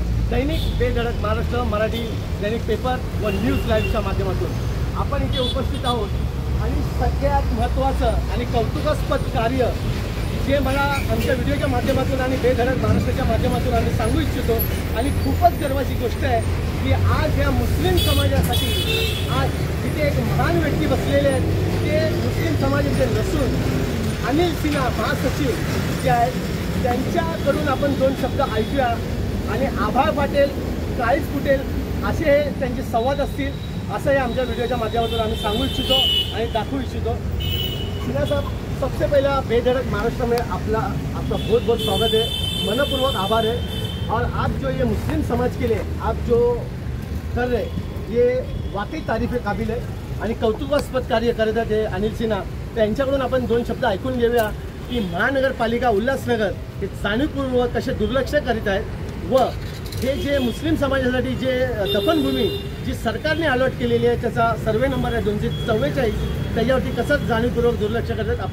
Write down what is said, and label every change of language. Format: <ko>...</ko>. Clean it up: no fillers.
<mr>दैनिक बेधडक महाराष्ट्र मराठी दैनिक paper व news लाईव्हच्या माध्यमातून आपण इथे उपस्थित आहोत आणि सगळ्यात महत्त्वाचं आणि कौतुकास्पद कार्य जे मला आमच्या व्हिडिओच्या माध्यमातून आणि बेधडक महाराष्ट्राच्या माध्यमातून आम्ही सांगू इच्छितो आणि खूपच गर्वाची गोष्ट आहे की आज या मुस्लिम समाजासाठी आज तिथे एक महान व्यक्ती बसलेले आहेत ते मुस्लिम समाजाचे नसून अनिल सिन्हा महासचिव जे आहेत त्यांच्याकडून आपण दोन शब्द ऐकूया आणि आभाळ फाटेल काळीज फुटेल असे हे त्यांचे संवाद असतील असं हे आमच्या व्हिडिओच्या माध्यमातून आम्ही सांगू इच्छितो आणि दाखवू इच्छितो।</mr> <hi>सिन्हा साहब, सबसे पहला बेधड़क महाराष्ट्र में आपका बहुत बहुत स्वागत है, मनपूर्वक आभार है। और आप जो ये मुस्लिम समाज के लिए आप जो कर रहे ये वाकई तारीफ काबिल है</hi> <mr>आणि कौतुकास्पद कार्य करत आहेत अनिल सिन्हा। त्यांच्याकडून आपण दोन शब्द ऐकून घेऊया की महानगरपालिका उल्हासनगर हे जाणीवपूर्वक कसे दुर्लक्ष करीत आहेत व हे जे मुस्लिम समाजासाठी जे दफनभूमी जी सरकारने अलॉट केलेली आहे त्याचा सर्वे नंबर आहे 244 त्याच्यावरती कसं जाणीवपूर्वक दुर्लक्ष करतात।</mr>